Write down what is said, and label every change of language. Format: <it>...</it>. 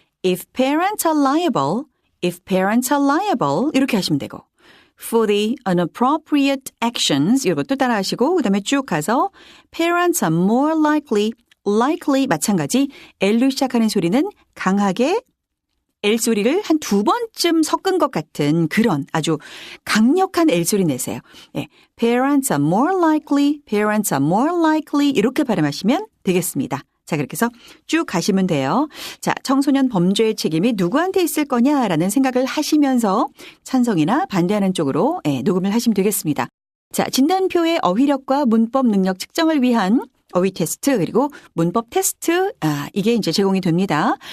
<en>If parents are liable,</en> <ko>if parents are liable 이렇게 하시면 되고</ko> <en>for the inappropriate actions</en> <ko>이것도 따라하시고 그다음에 쭉 가서</ko> <en>parents are more likely, likely</en> <ko>마찬가지 L로 시작하는 소리는 강하게 L 소리를 한 2번쯤 섞은 것 같은 그런 아주 강력한 L 소리 내세요.</ko> <en>네, parents are more likely, parents are more likely</en> <ko>이렇게 발음하시면 되겠습니다. 자, 그렇게 해서 쭉 가시면 돼요. 자, 청소년 범죄의 책임이 누구한테 있을 거냐라는 생각을 하시면서 찬성이나 반대하는 쪽으로 녹음을 하시면 되겠습니다. 자, 진단표의 어휘력과 문법 능력 측정을 위한 어휘 테스트 그리고 문법 테스트 이게 이제 제공이 됩니다.</ko>